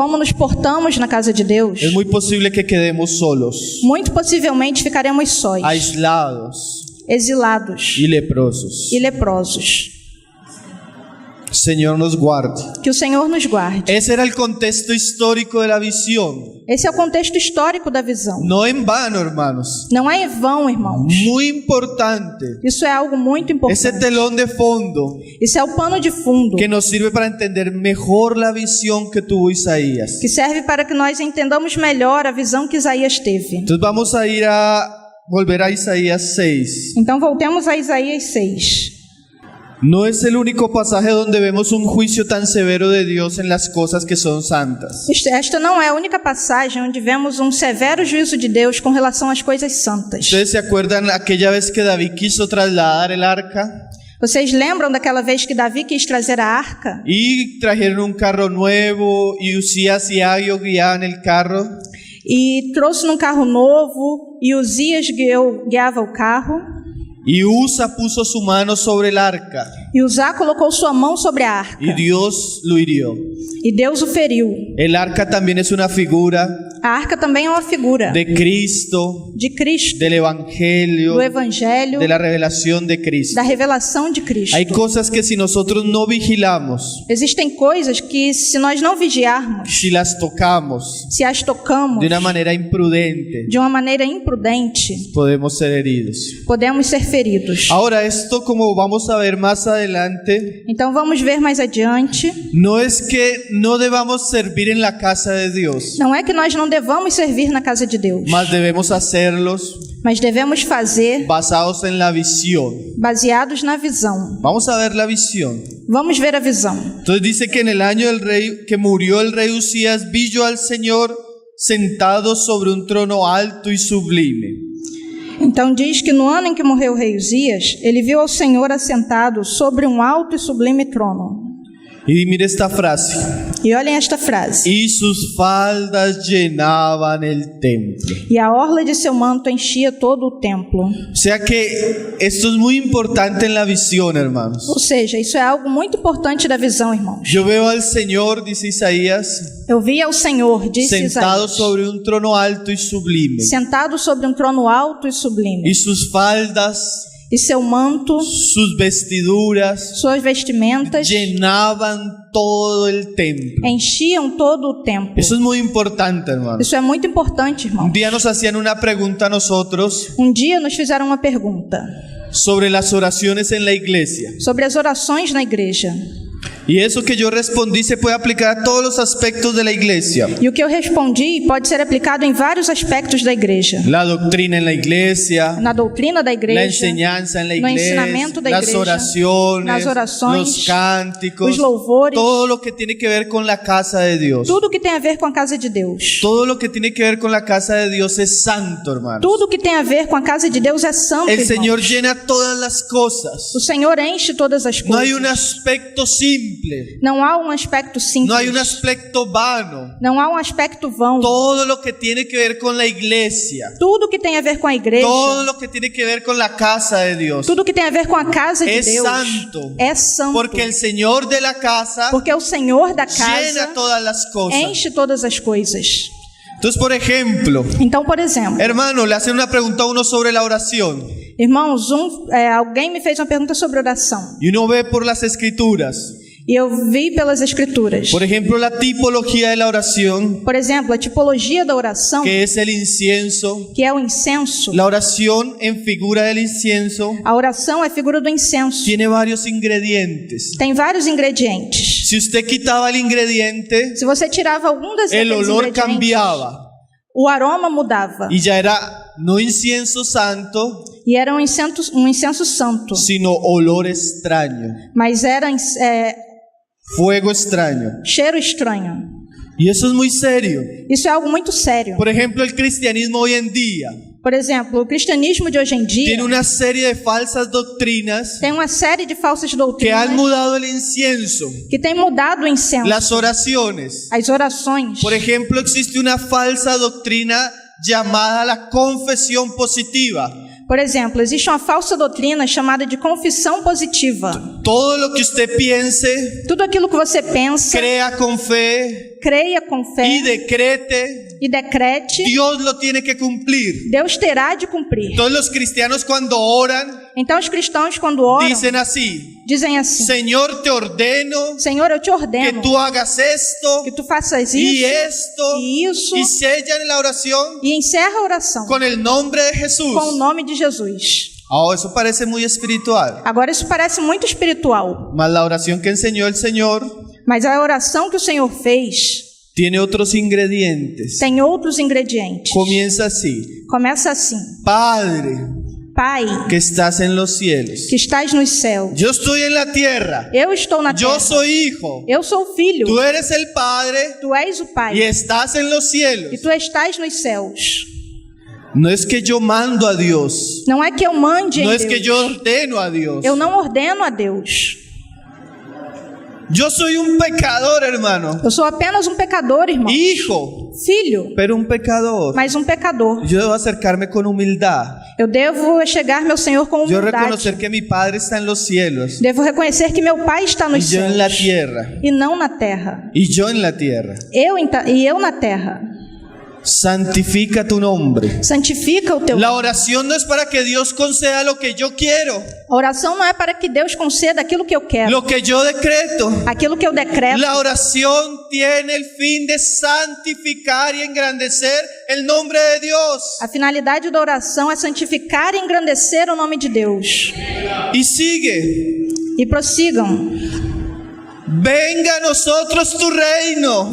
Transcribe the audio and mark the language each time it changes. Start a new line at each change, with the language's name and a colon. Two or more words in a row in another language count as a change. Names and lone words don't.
Portuguese: como nos portamos na casa de Deus,
Spanish: es muy posible que quedemos solos,
Portuguese: muito possivelmente ficaremos sós,
Spanish: aislados
Portuguese: exilados
Spanish: y leprosos.
Portuguese: e leprosos.
Spanish: Señor nos guarde.
Portuguese: Que o Senhor nos guarde.
Spanish: Ese era el contexto histórico de la visión.
Portuguese: Esse é o contexto histórico da visão.
Spanish: No en vano, hermanos.
Portuguese: Não é em vão, irmãos.
Spanish: Muy importante.
Portuguese: Isso é algo muito
Spanish: Ese
Portuguese: importante.
Spanish: telón de fondo
Portuguese: Isso é o pano de fundo
Spanish: que nos sirve para entender mejor la visión que tuvo Isaías.
Portuguese: que serve para que nós entendamos melhor a visão que Isaías teve.
Spanish: Entonces vamos a volver a Isaías 6.
Portuguese: Então voltemos a Isaías 6.
Spanish: No es el único pasaje donde vemos un juicio tan severo de Dios en las cosas que son santas.
Portuguese: Esta não é a única passagem onde vemos um severo juízo de Deus com relação às coisas santas.
Spanish: ¿Ustedes se acuerdan aquella vez que David quiso trasladar el arca?
Portuguese: Vocês lembram daquela vez que Davi quis trazer a arca?
Spanish: Y trajeron un carro nuevo y Usías y Agio guiaban el carro.
Portuguese: E trouxe num carro novo, e Uzias guiava o carro,
Spanish: Y Usa puso su mano sobre el arca
Portuguese: e Uzá colocou sua mão sobre a arca,
Spanish: y Dios lo hirió.
Portuguese: e Deus o feriu.
Spanish: El arca también es una figura
Portuguese: A arca também é uma figura
Spanish: de Cristo,
Portuguese: de Cristo,
Spanish: del Evangelio,
Portuguese: do Evangelho,
Spanish: de la revelación de Cristo.
Portuguese: da revelação de Cristo.
Spanish: Hay cosas que si nosotros no vigilamos,
Portuguese: Existem coisas que, se nós não vigiarmos,
Spanish: si las tocamos
Portuguese: se as tocamos
Spanish: de una manera imprudente,
Portuguese: de uma maneira imprudente,
Spanish: podemos ser heridos.
Portuguese: podemos ser feridos.
Spanish: Ahora, esto, como vamos a ver más adelante,
Portuguese: Então vamos ver mais adiante.
Spanish: no es que no debamos servir en la casa de Dios,
Portuguese: Não é que nós não devamos servir na casa de Deus,
Spanish: mas debemos hacerlos
Portuguese: mas devemos fazer
Spanish: basados en la visión.
Portuguese: baseados na visão.
Spanish: Vamos a ver la visión.
Portuguese: Vamos ver a visão.
Spanish: Entonces dice que en el año del rey que murió el rey Usías, vi yo al Señor sentado sobre un trono alto y sublime.
Portuguese: Então diz que no ano em que morreu o rei Uzias, ele viu ao Senhor assentado sobre um alto e sublime trono.
Spanish: Y mire esta frase:
Portuguese: E olhem esta frase.
Spanish: y sus faldas llenaban el templo.
Portuguese: E a orla de seu manto enchia todo o templo.
Spanish: O sea que esto es muy importante en la visión, hermanos.
Portuguese: Ou seja, isso é algo muito importante da visão, irmãos.
Spanish: Yo veo al Señor, dice Isaías,
Portuguese: Eu vi ao Senhor, disse
Spanish: sentado
Portuguese: Isaías,
Spanish: sobre un trono alto y sublime,
Portuguese: sentado sobre um trono alto e sublime.
Spanish: y sus faldas,
Portuguese: E seu manto,
Spanish: sus vestiduras
Portuguese: suas vestimentas
Spanish: llenaban todo el templo.
Portuguese: enchiam todo o templo.
Spanish: Eso es muy importante, hermanos.
Portuguese: Isso é muito importante,
Spanish: Un
Portuguese: irmão.
Spanish: día nos hacían una pregunta a nosotros
Portuguese: Um dia nos fizeram uma pergunta
Spanish: sobre las oraciones en la iglesia.
Portuguese: sobre as orações na igreja.
Spanish: Y eso que yo respondí se puede aplicar a todos los aspectos de la iglesia.
Portuguese: E o que eu respondi pode ser aplicado em vários aspectos da igreja.
Spanish: La doctrina en la iglesia,
Portuguese: Na doutrina da
Spanish: la
Portuguese: igreja,
Spanish: enseñanza en la
Portuguese: no
Spanish: iglesia,
Portuguese: ensinamento da
Spanish: las
Portuguese: igreja,
Spanish: oraciones,
Portuguese: nas orações,
Spanish: los cánticos,
Portuguese: os louvores,
Spanish: todo lo que tiene que ver con la casa de Dios.
Portuguese: tudo que tem a ver com a casa de Deus.
Spanish: Todo lo que tiene que ver con la casa de Dios es santo, hermano.
Portuguese: Tudo que tem a ver com a casa de Deus é santo,
Spanish: El Señor
Portuguese: irmãos.
Spanish: llena todas las cosas.
Portuguese: O Senhor enche todas as
Spanish: No hay
Portuguese: coisas.
Spanish: un aspecto simple simple,
Portuguese: Não há um aspecto simples.
Spanish: no hay un aspecto vano.
Portuguese: Não há um aspecto vão.
Spanish: Todo lo que tiene que ver con la iglesia,
Portuguese: Tudo que tem a ver com a igreja,
Spanish: todo lo que tiene que ver con la casa de Dios,
Portuguese: tudo que tem a ver com a casa de
Spanish: es
Portuguese: Deus,
Spanish: santo.
Portuguese: é santo.
Spanish: Porque el Señor de la casa
Portuguese: Porque o Senhor da
Spanish: llena
Portuguese: casa
Spanish: todas las cosas.
Portuguese: enche todas as coisas.
Spanish: Entonces, por ejemplo,
Portuguese: Então, por exemplo,
Spanish: hermano, le hacen una pregunta a uno sobre la oración
Portuguese: irmãos, alguém me fez uma pergunta sobre oração.
Spanish: y uno ve por las escrituras,
Portuguese: E eu vi pelas escrituras.
Spanish: por ejemplo, la tipología de la oración,
Portuguese: Por exemplo, a tipologia da oração,
Spanish: que es el incienso.
Portuguese: que é o incenso.
Spanish: La oración en figura del incienso
Portuguese: A oração é figura do incenso.
Spanish: tiene varios ingredientes.
Portuguese: Tem vários ingredientes.
Spanish: Si usted quitaba el ingrediente,
Portuguese: Se você tirava algum desses
Spanish: el olor
Portuguese: ingredientes,
Spanish: cambiaba
Portuguese: o aroma mudava.
Spanish: y ya era no incienso santo,
Portuguese: E era um incenso santo.
Spanish: sino olor extraño,
Portuguese: Mas era
Spanish: fuego extraño.
Portuguese: cheiro estranho.
Spanish: Y eso es muy serio.
Portuguese: Isso é algo muito sério.
Spanish: Por ejemplo, el cristianismo hoy en día
Portuguese: Por exemplo, o cristianismo de hoje em dia
Spanish: tiene una serie de falsas doctrinas
Portuguese: tem uma série de falsas
Spanish: que
Portuguese: doutrinas
Spanish: han mudado el incienso,
Portuguese: que tem mudado o incenso,
Spanish: las oraciones.
Portuguese: as orações.
Spanish: Por ejemplo, existe una falsa doctrina llamada la confesión positiva.
Portuguese: Por exemplo, existe uma falsa doutrina chamada de confissão positiva.
Spanish: Todo lo que usted piense,
Portuguese: Tudo aquilo que você pensa,
Spanish: crea con fe
Portuguese: creia com fé
Spanish: y decrete,
Portuguese: e decrete,
Spanish: Dios lo tiene que cumplir.
Portuguese: Deus terá de cumprir.
Spanish: Todos los cristianos cuando oran
Portuguese: Então os cristãos, quando oram,
Spanish: dicen así:
Portuguese: dizem assim:
Spanish: Señor, te ordeno
Portuguese: Senhor, eu te
Spanish: que
Portuguese: ordeno
Spanish: tú hagas esto
Portuguese: que tu faças
Spanish: y
Portuguese: isso
Spanish: esto,
Portuguese: e isso,
Spanish: y sellan la oración
Portuguese: e encerra a oração
Spanish: con el nombre de Jesús.
Portuguese: com o nome de Jesus.
Spanish: Oh, eso parece muy espiritual.
Portuguese: Agora isso parece muito espiritual,
Spanish: Mas la oración que enseñó el Señor
Portuguese: mas a oração que o Senhor fez
Spanish: tiene otros ingredientes.
Portuguese: tem outros ingredientes.
Spanish: Comienza así:
Portuguese: Começa assim:
Spanish: Padre
Portuguese: Pai,
Spanish: que estás en los cielos,
Portuguese: que estás nos céus,
Spanish: yo estoy en la tierra,
Portuguese: eu estou na
Spanish: yo
Portuguese: terra,
Spanish: soy hijo,
Portuguese: eu sou filho,
Spanish: tú eres el Padre
Portuguese: tu és o
Spanish: y
Portuguese: Pai,
Spanish: estás en los cielos.
Portuguese: e tu estás nos céus.
Spanish: No es que yo mando a Dios,
Portuguese: Não é que eu mande
Spanish: no
Portuguese: em
Spanish: es que
Portuguese: Deus.
Spanish: yo ordeno a Dios.
Portuguese: Eu não ordeno a Deus.
Spanish: Yo soy un pecador, hermano,
Portuguese: Eu sou apenas um pecador, irmão.
Spanish: hijo,
Portuguese: Filho,
Spanish: pero un pecador.
Portuguese: mas um pecador.
Spanish: Yo debo acercarme con humildad.
Portuguese: Eu devo chegar-me ao Senhor com
Spanish: Yo
Portuguese: humildade.
Spanish: reconocer que mi Padre está en los cielos
Portuguese: Devo reconhecer que meu Pai está
Spanish: y
Portuguese: nos
Spanish: yo en la
Portuguese: céus
Spanish: tierra,
Portuguese: e não na terra.
Spanish: y yo en la tierra.
Portuguese: Eu na terra.
Spanish: Santifica tu nombre.
Portuguese: Santifica o teu
Spanish: La
Portuguese: nome.
Spanish: oración no es para que Dios conceda lo que yo quiero,
Portuguese: A oração não é para que Deus conceda aquilo que eu quero,
Spanish: lo que yo decreto.
Portuguese: aquilo que eu decreto.
Spanish: La oración tiene el fin de santificar y engrandecer el nombre de Dios.
Portuguese: A finalidade da oração é santificar e engrandecer o nome de Deus.
Spanish: Y sigue:
Portuguese: E prossigam.
Spanish: venga a nosotros tu reino